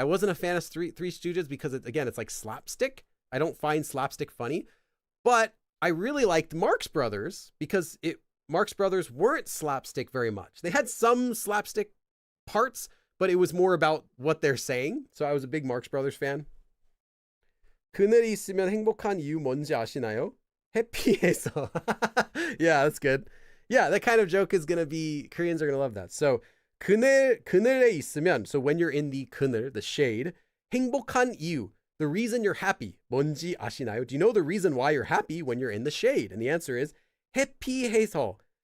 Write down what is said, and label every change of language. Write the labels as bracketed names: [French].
[English] I wasn't a fan of Three Stooges because it's like slapstick. I don't find slapstick funny, but I really liked Marx Brothers because Marx Brothers weren't slapstick very much. They had some slapstick parts, but it was more about what they're saying. So I was a big Marx Brothers fan. [Korean] 그늘이 있으면 행복한 이유 뭔지 아시나요? 해피해서. [English] Yeah, that's good. Yeah, that kind of joke is going to be, Koreans are going to love that. So [Korean] 그늘에 있으면, [English] so when you're in the 그늘, the shade, [Korean] 행복한 이유, [English] the reason you're happy, [Korean] 뭔지 아시나요? [English] Do you know the reason why you're happy when you're in the shade? And the answer is 해피해서.